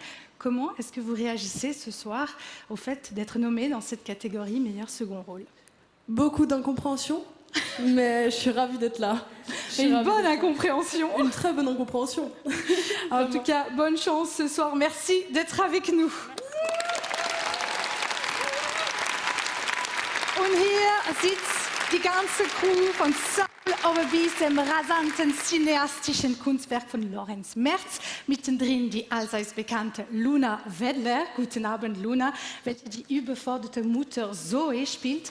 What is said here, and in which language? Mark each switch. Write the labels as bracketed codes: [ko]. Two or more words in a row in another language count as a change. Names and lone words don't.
[fr] Comment est-ce que vous réagissez ce soir au fait d'être nommée dans cette catégorie meilleur second rôle? Beaucoup d'incompréhension, mais je suis ravie d'être là. Une bonne incompréhension. Une très bonne incompréhension. En tout cas, bonne chance ce soir. Merci d'être avec nous. [de] Und hier sitzt die ganze Crew von Saul Overbees, dem rasanten cineastischen Kunstwerk von Lorenz Merz. Mittendrin die allseits bekannte Luna Wedler. Guten Abend, Luna, welche die überforderte Mutter Zoe spielt.